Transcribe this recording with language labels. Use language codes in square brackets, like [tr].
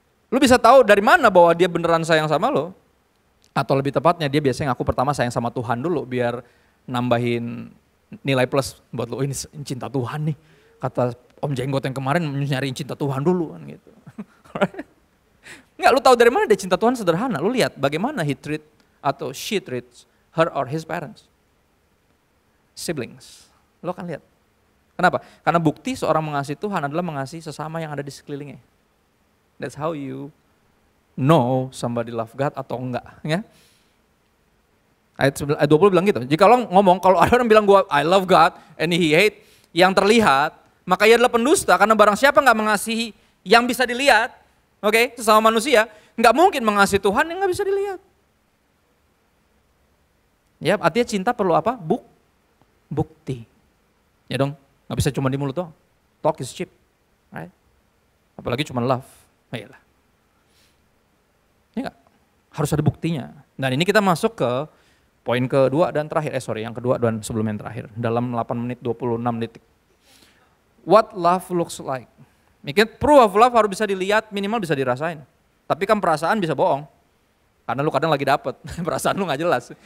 [id] Lu bisa tahu dari mana bahwa dia beneran sayang sama lo? Atau lebih tepatnya dia biasanya ngaku pertama sayang sama Tuhan dulu biar nambahin nilai plus buat lo. Ini cinta Tuhan nih. Kata Om Jenggot yang kemarin nyariin cinta Tuhan dulu kan gitu. Enggak, lu tahu dari mana dia cinta Tuhan? Sederhana. Lu lihat bagaimana [en] he treat [id] atau [en] she treats her or his parents. [id] Siblings. Lo kan lihat. Kenapa? Karena bukti seorang mengasihi Tuhan adalah mengasihi sesama yang ada di sekelilingnya. [en] That's how you know somebody love God [id] atau enggak. Ya? Ayat 20 bilang gitu. Jika lo ngomong, kalau ada orang bilang gua [en] I love God and he hate [id] yang terlihat, maka ia adalah pendusta karena barang siapa nggak mengasihi yang bisa dilihat, oke, sesama manusia, nggak mungkin mengasihi Tuhan yang nggak bisa dilihat. Ya, artinya cinta perlu apa? Bukti. Ya dong, nggak bisa cuma di mulut doang. [en] Talk is cheap, right? [id] Apalagi cuma love. Ayolah. Ya Harus ada buktinya. Dan ini kita masuk ke poin kedua dan terakhir. Yang kedua dan sebelum yang terakhir. Dalam 8 menit 26 detik. [en] What love looks like. [id] Mikir [en] proof of love [id] harus bisa dilihat, minimal bisa dirasain. Tapi kan perasaan bisa bohong. Karena lu kadang lagi dapet, perasaan lu gak jelas.